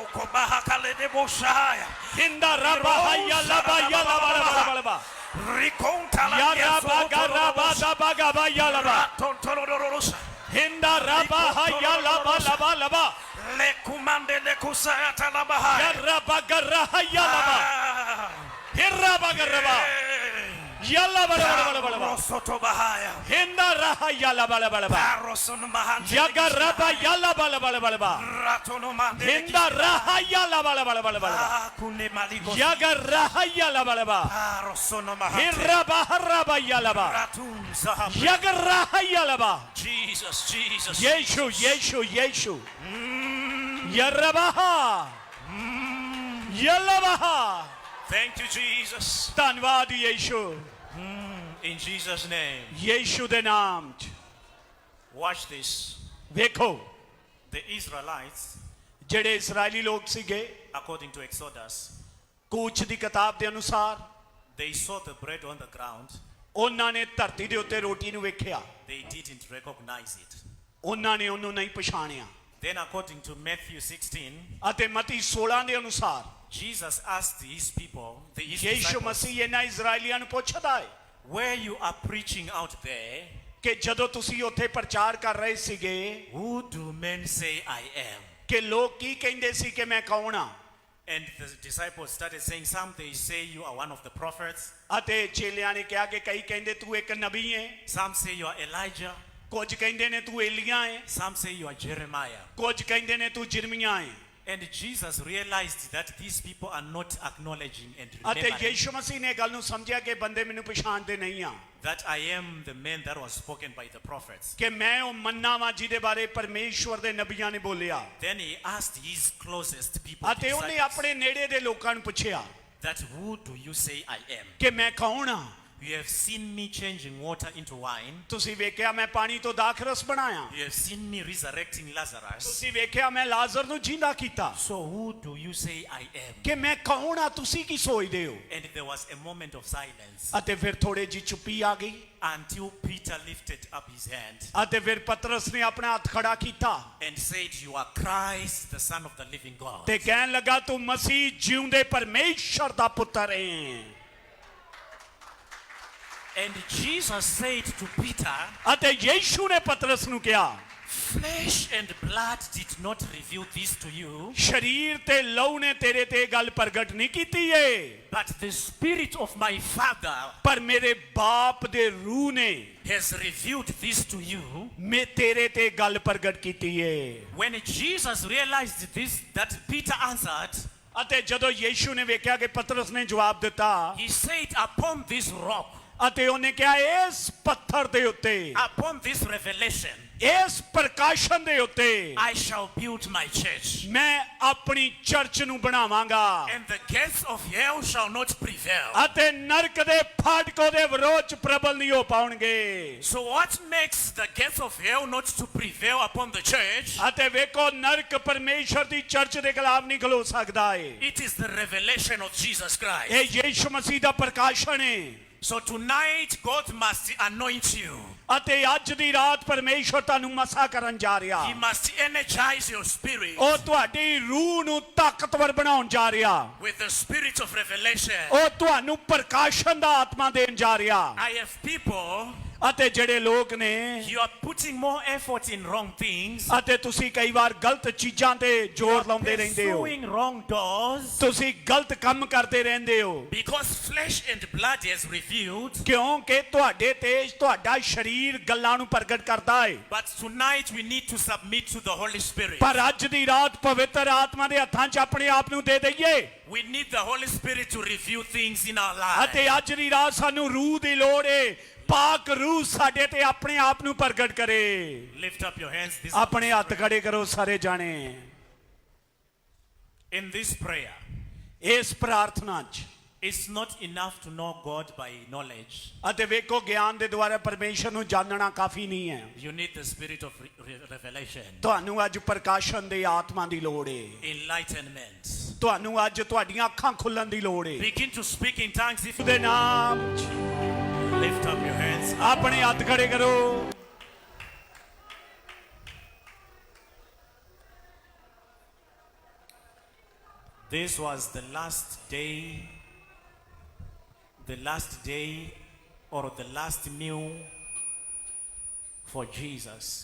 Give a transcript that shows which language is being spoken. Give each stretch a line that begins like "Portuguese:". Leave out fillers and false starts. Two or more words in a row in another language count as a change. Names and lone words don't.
English: हिंदा रबा या लबा या लबा लबा या रबा गा रबा दबा गा बा या लबा हिंदा रबा या लबा लबा लबा ले कुमांडे ले कुसाया लबा या रबा गर्रा या लबा हिर्रा बा गर्रा Yalla bala bala bala bala. Rosoto bahaya. Hinda raha yalla bala bala bala. Rosono mahante. Yaga raba yalla bala bala bala bala. Ratono mahante. Hinda raha yalla bala bala bala bala. Kune maligo. Yaga raha yalla bala bala. Rosono mahante. Hiraba haraba yalla bala. Ratum zahab. Yaga raha yalla bala. Jesus, Jesus. Yeshu, Yeshu, Yeshu. Yarrabaha. Yallabaha. Thank you, Jesus.
Punjabi: ਧੰਨਵਾਦ ਯੀਸ਼ੂ
English: In Jesus' name.
Punjabi: ਯੀਸ਼ੂ ਦੇ ਨਾਮ ਚ
English: Watch this.
Punjabi: ਵੇਖੋ
English: The Israelites,
Punjabi: ਜਿਹੜੇ ਇਸرائیਲੀ ਲੋਕ ਸੀਗੇ
English: according to Exodus,
Punjabi: ਕੂਚ ਦੀ ਕਿਤਾਬ ਦੇ ਅਨੁਸਾਰ
English: they saw the bread on the ground.
Punjabi: ਉਹਨਾਂ ਨੇ ਧਰਤੀ ਦੇ ਉੱਤੇ ਰੋਟੀ ਨੂੰ ਵੇਖਿਆ
English: They didn't recognize it.
Punjabi: ਉਹਨਾਂ ਨੇ ਉਹਨੂੰ ਨਹੀਂ ਪਛਾਣਿਆ
English: Then according to Matthew 16,
Punjabi: ਅਤੇ ਮਤੀ 16 ਦੇ ਅਨੁਸਾਰ
English: Jesus asked his people, his ਯੀਸ਼ੂ disciples,
Punjabi: ਮਸੀਹ ਇਹਨਾਂ ਇਸرائیਲੀਆਂ ਨੂੰ ਪੁੱਛਦਾ ਹੈ
English: where you are preaching out there,
Punjabi: ਕਿ ਜਦੋਂ ਤੁਸੀਂ ਉੱਥੇ ਪ੍ਰਚਾਰ ਕਰ ਰਹੇ ਸੀਗੇ
English: who do men say I am?
Punjabi: ਕਿ ਲੋਕ ਕੀ ਕਹਿੰਦੇ ਸੀ ਕਿ ਮੈਂ ਕੌਣ ਆ
English: And the disciples started saying, some they say you are one of the prophets,
Punjabi: ਅਤੇ ਚੇਲਿਆਂ ਨੇ ਕਿਹਾ ਕਿ ਕਈ ਕਹਿੰਦੇ ਤੂੰ ਇੱਕ ਨਬੀ ਹੈ
English: some say you are Elijah,
Punjabi: ਕੁਝ ਕਹਿੰਦੇ ਨੇ ਤੂੰ ਏਲੀਆ ਹੈ
English: some say you are Jeremiah.
Punjabi: ਕੁਝ ਕਹਿੰਦੇ ਨੇ ਤੂੰ ਜਿਰਮੀਆ ਹੈ
English: And Jesus realized that these people are not acknowledging and
Punjabi: ਅਤੇ
English: remembering
Punjabi: ਯੀਸ਼ੂ ਮਸੀਹ ਨੇ ਗੱਲ ਨੂੰ ਸਮਝਿਆ ਕਿ ਬੰਦੇ ਮੈਨੂੰ ਪਛਾਣਦੇ ਨਹੀਂ ਆ
English: that I am the man that was spoken by the prophets.
Punjabi: ਕਿ ਮੈਂ ਉਹ ਮੰਨਾ ਵਾਂ ਜਿਹਦੇ ਬਾਰੇ ਪਰਮੇਸ਼ਵਰ ਦੇ ਨਬੀਆਂ ਨੇ ਬੋਲਿਆ
English: Then he asked his closest people,
Punjabi: ਅਤੇ ਉਹਨੇ
English: disciples,
Punjabi: ਆਪਣੇ ਨੇੜੇ ਦੇ ਲੋਕਾਂ ਨੂੰ ਪੁੱਛਿਆ
English: that who do you say I am?
Punjabi: ਕਿ ਮੈਂ ਕੌਣ ਆ
English: You have seen me changing water into wine.
Punjabi: ਤੁਸੀਂ ਵੇਖਿਆ ਮੈਂ ਪਾਣੀ ਤੋਂ ਦਾਖਰਸ ਬਣਾਇਆ
English: You have seen me resurrecting Lazarus.
Punjabi: ਤੁਸੀਂ ਵੇਖਿਆ ਮੈਂ ਲਾਜ਼ਰ ਨੂੰ ਜਿੰਦਾ ਕੀਤਾ
English: So who do you say I am?
Punjabi: ਕਿ ਮੈਂ ਕੌਣ ਆ ਤੁਸੀਂ ਕੀ ਸੋਚਦੇ ਹੋ
English: And there was a moment of silence
Punjabi: ਅਤੇ ਫਿਰ ਥੋੜੇ ਜੀ ਚੁੱਪੀ ਆ ਗਈ
English: until Peter lifted up his hand
Punjabi: ਅਤੇ ਫਿਰ ਪਤਰਸ ਨੇ ਆਪਣਾ ਹੱਥ ਖੜਾ ਕੀਤਾ
English: and said, You are Christ, the Son of the living God.
Punjabi: ਤੇ ਕਹਿਣ ਲੱਗਾ ਤੂੰ ਮਸੀਹ ਜਿਉਂਦੇ ਪਰਮੇਸ਼ਰ ਦਾ ਪੁੱਤਰ ਹੈ
English: And Jesus said to Peter,
Punjabi: ਅਤੇ ਯੀਸ਼ੂ ਨੇ ਪਤਰਸ ਨੂੰ ਕਿਹਾ
English: Flesh and blood did not reveal this to you,
Punjabi: ਸ਼ਰੀਰ ਤੇ ਲਹੂ ਨੇ ਤੇਰੇ ਤੇ ਇਹ ਗੱਲ ਪ੍ਰਗਟ ਨਹੀਂ ਕੀਤੀ ਏ
English: but the Spirit of my Father
Punjabi: ਪਰ ਮੇਰੇ ਬਾਪ ਦੇ ਰੂਹ ਨੇ
English: has revealed this to you.
Punjabi: ਮੈਂ ਤੇਰੇ ਤੇ ਗੱਲ ਪ੍ਰਗਟ ਕੀਤੀ ਏ
English: When Jesus realized this, that Peter answered,
Punjabi: ਅਤੇ ਜਦੋਂ ਯੀਸ਼ੂ ਨੇ ਵੇਖਿਆ ਕਿ ਪਤਰਸ ਨੇ ਜਵਾਬ ਦਿੱਤਾ
English: he said, Upon this rock,
Punjabi: ਅਤੇ ਉਹਨੇ ਕਿਹਾ ਇਸ ਪੱਥਰ ਦੇ ਉੱਤੇ
English: upon this revelation,
Punjabi: ਇਸ ਪ੍ਰਕਾਸ਼ਨ ਦੇ ਉੱਤੇ
English: I shall build my church,
Punjabi: ਮੈਂ ਆਪਣੀ ਚਰਚ ਨੂੰ ਬਣਾਵਾਂਗਾ
English: and the gates of hell shall not prevail.
Punjabi: ਅਤੇ ਨਰਕ ਦੇ ਫਾਟਕ ਉਹਦੇ ਵਿਰੋਧ ਚ ਪ੍ਰਬਲ ਨਹੀਂ ਹੋ ਪਾਉਣਗੇ
English: So what makes the gates of hell not to prevail upon the church?
Punjabi: ਅਤੇ ਵੇਖੋ ਨਰਕ ਪਰਮੇਸ਼ਰ ਦੀ ਚਰਚ ਦੇ ਖਿਲਾਫ ਨਹੀਂ ਖਲੋ ਸਕਦਾ ਏ
English: It is the revelation of Jesus Christ.
Punjabi: ਇਹ ਯੀਸ਼ੂ ਮਸੀਹ ਦਾ ਪ੍ਰਕਾਸ਼ਨ ਏ
English: So tonight God must anoint you.
Punjabi: ਅਤੇ ਅੱਜ ਦੀ ਰਾਤ ਪਰਮੇਸ਼ਰ ਤੁਹਾਨੂੰ ਮਸਾ ਕਰਨ ਜਾ ਰਿਹਾ
English: He must energize your spirit
Punjabi: ਉਹ ਤੁਹਾਡੀ ਰੂਹ ਨੂੰ ਤਾਕਤਵਰ ਬਣਾਉਣ ਜਾ ਰਿਹਾ
English: with the spirit of revelation.
Punjabi: ਉਹ ਤੁਹਾਨੂੰ ਪ੍ਰਕਾਸ਼ਨ ਦਾ ਆਤਮਾ ਦੇਣ ਜਾ ਰਿਹਾ
English: I have people,
Punjabi: ਅਤੇ ਜਿਹੜੇ ਲੋਕ ਨੇ
English: you are putting more effort in wrong things,
Punjabi: ਅਤੇ ਤੁਸੀਂ ਕਈ ਵਾਰ ਗਲਤ ਚੀਜ਼ਾਂ ਤੇ ਜ਼ੋਰ ਲਾਉਂਦੇ ਰਹਿੰਦੇ ਹੋ
English: pursuing wrong doors,
Punjabi: ਤੁਸੀਂ ਗਲਤ ਕੰਮ ਕਰਦੇ ਰਹਿੰਦੇ ਹੋ
English: because flesh and blood has revealed.
Punjabi: ਕਿਉਂਕਿ ਤੁਹਾਡੇ ਤੇ ਤੁਹਾਡਾ ਸਰੀਰ ਗੱਲਾਂ ਨੂੰ ਪ੍ਰਗਟ ਕਰਦਾ ਹੈ
English: But tonight we need to submit to the Holy Spirit.
Punjabi: ਪਰ ਅੱਜ ਦੀ ਰਾਤ ਪਵਿੱਤਰ ਆਤਮਾ ਦੇ ਹੱਥਾਂ 'ਚ ਆਪਣੇ ਆਪ ਨੂੰ ਦੇ ਦਈਏ
English: We need the Holy Spirit to reveal things in our lives.
Punjabi: ਅਤੇ ਅੱਜ ਦੀ ਰਾਤ ਸਾਨੂੰ ਰੂਹ ਦੀ ਲੋੜ ਹੈ ਪਾਕ ਰੂਹ ਸਾਡੇ ਤੇ ਆਪਣੇ ਆਪ ਨੂੰ ਪ੍ਰਗਟ ਕਰੇ
English: Lift up your hands. This
Punjabi: ਆਪਣੇ ਹੱਥ ਖੜੇ ਕਰੋ ਸਾਰੇ ਜਾਣੇ
English: in this prayer,
Punjabi: ਇਸ ਪ੍ਰਾਰਥਨਾ 'ਚ
English: it's not enough to know God by knowledge.
Punjabi: ਅਤੇ ਵੇਖੋ ਗਿਆਨ ਦੇ ਦੁਆਰਾ ਪਰਮੇਸ਼ਰ ਨੂੰ ਜਾਣਨਾ ਕਾਫੀ ਨਹੀਂ ਹੈ
English: You need the spirit of revelation,
Punjabi: ਤੁਹਾਨੂੰ ਅੱਜ ਪ੍ਰਕਾਸ਼ਨ ਦੇ ਆਤਮਾ ਦੀ ਲੋੜ ਹੈ
English: enlightenment.
Punjabi: ਤੁਹਾਨੂੰ ਅੱਜ ਤੁਹਾਡੀਆਂ ਅੱਖਾਂ ਖੁੱਲਣ ਦੀ ਲੋੜ ਹੈ
English: Begin to speak in tongues if
Punjabi: ਦੇ ਨਾਮ 'ਚ
English: lift up your hands.
Punjabi: ਆਪਣੇ ਹੱਥ ਖੜੇ ਕਰੋ
English: This was the last day or the last meal for Jesus.